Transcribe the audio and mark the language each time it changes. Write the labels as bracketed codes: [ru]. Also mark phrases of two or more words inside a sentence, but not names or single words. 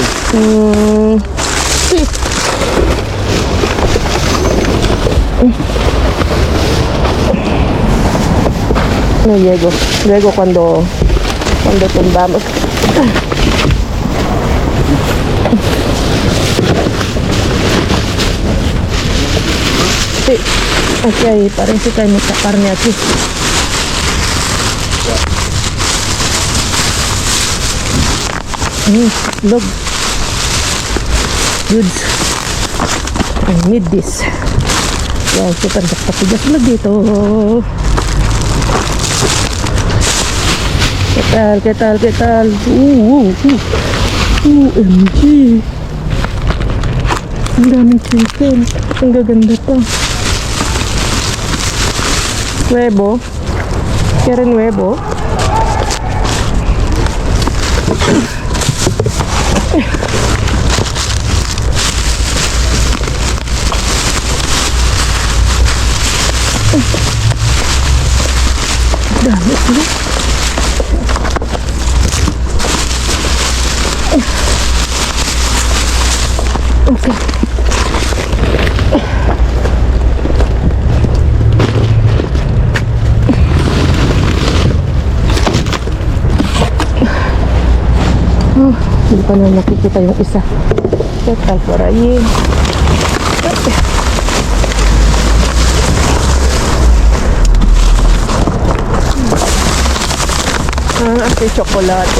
[es] Sí. No llego. Luego cuando tumbamos. Sí. Aquí hay, parece que hay mucha carne aquí. [en] Look. Goods. I need this. Wow, super jackpot. Just look dito. [es] ¿Qué tal? [tl] OMG. Ang daming chicken. Ang gaganda pa. [es] Huevo. ¿Quieren huevo? [tl] Dami sila. Okay. Hindi pa na nakikita yung isa. [es] Total por ahí. Aquí chocolate.